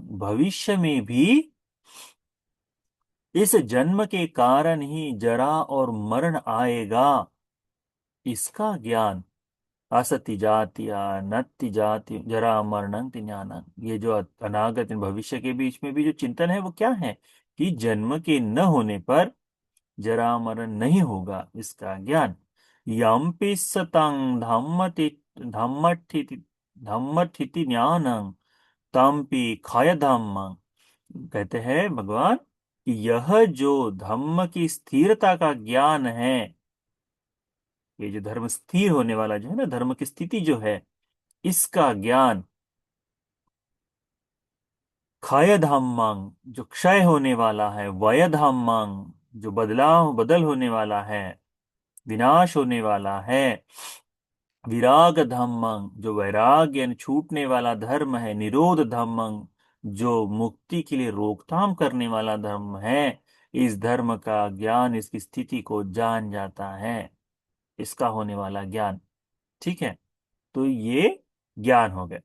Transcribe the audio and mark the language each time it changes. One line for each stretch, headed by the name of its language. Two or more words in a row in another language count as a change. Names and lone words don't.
Hindi: भविष्य में भी इस जन्म के कारण ही जरा और मरण आएगा, इसका ज्ञान।
Pali: असति जातिया नत्ति जाति जरा मरणंति ज्ञानं।
Hindi: ये जो अनागत भविष्य के बीच में भी जो चिंतन है वो क्या है, कि जन्म के न होने पर जरा मरण नहीं होगा, इसका ज्ञान।
Pali: यम्पि सतं धम्मठिति ज्ञानं तम्पि खय धम्मं।
Hindi: कहते हैं भगवान कि यह जो धम्म की स्थिरता का ज्ञान है, ये जो धर्म स्थिर होने वाला जो है ना, धर्म की स्थिति जो है, इसका ज्ञान।
Pali: क्षय धम्मं,
Hindi: जो क्षय होने वाला है।
Pali: वय धम्मं,
Hindi: जो बदलाव बदल होने वाला है, विनाश होने वाला है।
Pali: विराग धम्मं,
Hindi: जो वैराग्य यानी छूटने वाला धर्म है।
Pali: निरोध धम्मं,
Hindi: जो मुक्ति के लिए रोकथाम करने वाला धर्म है। इस धर्म का ज्ञान इसकी स्थिति को जान जाता है, इसका होने वाला ज्ञान। ठीक है, तो ये ज्ञान हो गया।